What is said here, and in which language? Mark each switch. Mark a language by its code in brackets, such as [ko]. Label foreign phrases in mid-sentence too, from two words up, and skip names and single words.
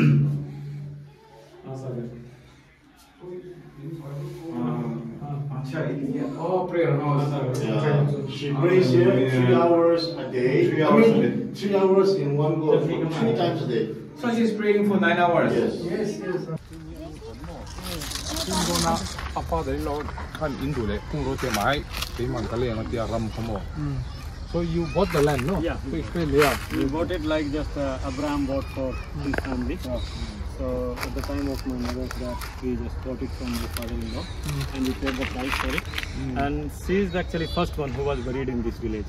[en] Sorry. Oh, prayer house. She prays here 3 hours a day. 3 hours a day. 3 hours in one go. 3 times a day. So she's praying for 9 hours. Yes. Kung apa dari lo kan Indo le kung ro te mai te man kale na tia ram khamo. So you bought the land, no? Yeah. So explain yeah. We bought it like just Abraham bought for his family. So at the time of my mother's death, we just bought it from my father-in-law, and we paid the price for it. And she is actually first one who was buried in this village.